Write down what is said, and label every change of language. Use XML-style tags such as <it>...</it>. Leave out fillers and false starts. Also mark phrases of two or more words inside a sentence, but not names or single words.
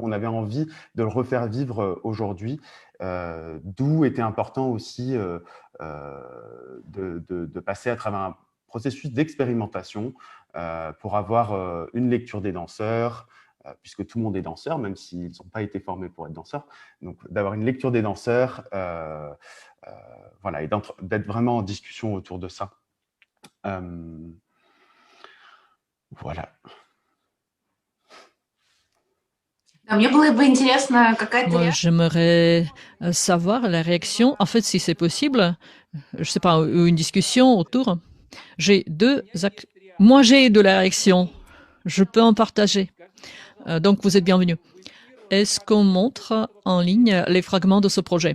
<fr>On avait envie de le refaire vivre aujourd'hui, d'où était important aussi de passer à travers un processus d'expérimentation pour avoir une lecture des danseurs, puisque tout le monde est danseur, même s'ils n'ont pas été formés pour être danseurs. Donc, d'avoir une lecture des danseurs, voilà, et d'être vraiment en discussion autour de ça. Voilà.</fr> <ru>Мне было бы интересно, какая-то</ru> <fr>Moi,</fr> <ru>реакция.</ru> <fr>j'aimerais savoir la réaction, en fait, si c'est possible, je sais pas, une discussion autour. Moi, j'ai de la réaction. Je peux en partager. Donc, vous êtes bienvenus. Est-ce qu'on montre en ligne les fragments de ce projet?</fr>